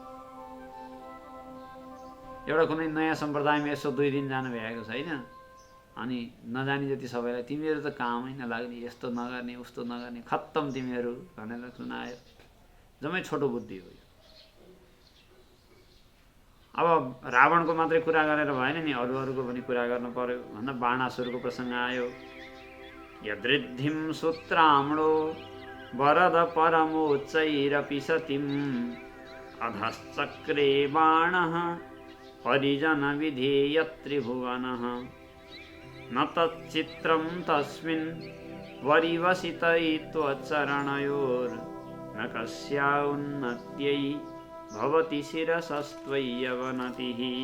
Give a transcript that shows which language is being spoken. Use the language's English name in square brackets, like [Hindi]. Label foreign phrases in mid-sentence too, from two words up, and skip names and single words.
[Nepali] एउटा कुनै नयाँ सम्प्रदायमा यसो 2 दिन जानु भ्याएको छैन, अनि नजानी जति सबैलाई तिमीहरू त कामै नलाग्ने, यस्तो नगर्ने उस्तो नगर्ने, खत्तम तिमीहरू भनेर सुनायो। जम्मै छोटो बुद्धि हो। अब रावणको मात्रै कुरा गरेर भएन नि, अरूको पनि कुरा गर्नु पर्यो भन्दा बाणासुरको प्रसङ्ग आयो। [Sanskrit] यदृद्धिं सूत्रामणो वरद परमोच्चैरपि सतिम् अधश्चक्रे बाणः परिजन विधेय त्रिभुवनः न तच्चित्रं तस्मिन् वरिवसितैत्वचरणयोर्न कस्या उन्नत्यै भवति शिरसस्त्वय्यवनतिः।